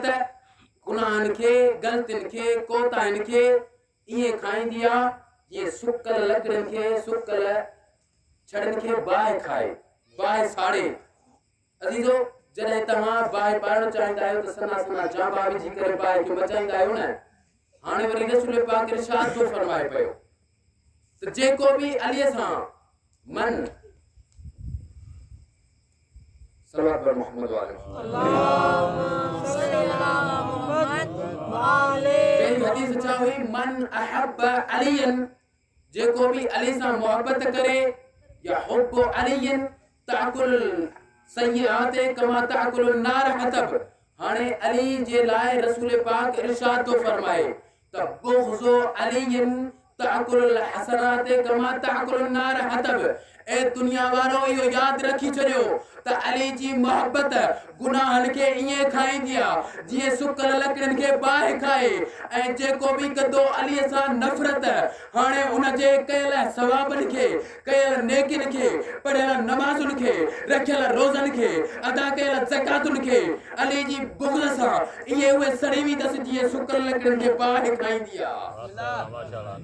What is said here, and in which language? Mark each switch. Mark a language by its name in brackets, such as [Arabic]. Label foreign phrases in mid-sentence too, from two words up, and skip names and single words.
[Sindhi] गुनाहन खे ग़लतियुनि खे कोताहिन खे इएं खाईंदी आहे जीअं सुकल लकड़िन खे सुकल छड़नि खे बाहि खाए बाहि साड़े अज़ीज़ो जॾहिं तव्हां बाहि पाइणु चाहींदा आहियो त सना सना जांबा विझी करे बाहि खे बचाईंदा आहियो न हाणे वरी रसूल पाक इरशाद थो फरमाए पियो त जेको भी अलीअ सां मन [Arabic] صلى الله عليه [Sindhi] मोहम्मद वाले हदीस छा हुई [Arabic] من أحب عليا [Sindhi] जेको भी अली सां मोहब्बत करे या [Arabic] حب عليا تأكل السيئات كما تأكل النار الحطب [Sindhi] हाणे अली जे लाइ रसूल पाक इरशाद तो फरमाए त [Arabic] بغض عليا تأكل الحسنات كما تأكل النار الحطب [Sindhi] ए दुनिया वारो इहो याद रखी छॾियो त अली जी मोहब्बत गुनाहन के इएं खाईंदी आहे जीअं सुकल लकड़िन खे बाहि खाए ऐं जेको भी कंदो अलीअ सां नफ़रत हाणे उन जे कयल सवाबनि खे कयल नेकिन खे पढ़ियल नमाज़ुनि खे रखियल रोज़नि खे अदा कयल ज़कातुनि खे अली जी बुग़्ज़ सां इएं उहे सड़ी वेंदसि जीअं सुकल लकड़िन खे बाहि खाईंदी आहे